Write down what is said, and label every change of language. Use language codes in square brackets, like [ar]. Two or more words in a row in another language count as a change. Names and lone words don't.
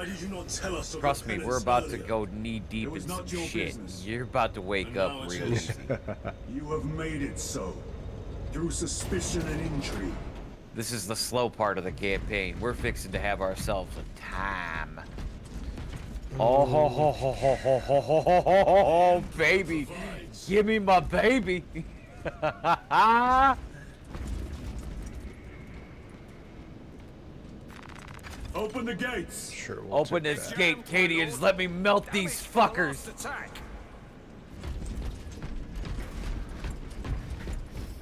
[en] Why did you not tell us of Trust the me, penance we're about to earlier? go knee deep It in was some not your shit. business. You're about to wake And up now it's real yours. easy. You have made it so. Through suspicion and intrigue. This is the slow part of the campaign. We're fixing to have ourselves a time. Oh, ho, ho, ho, ho, ho, ho, ho, ho, ho, ho, baby. Give me my baby. Open the gates. Sure, we'll Open take this that. gate, Cadians. Let me melt these fuckers.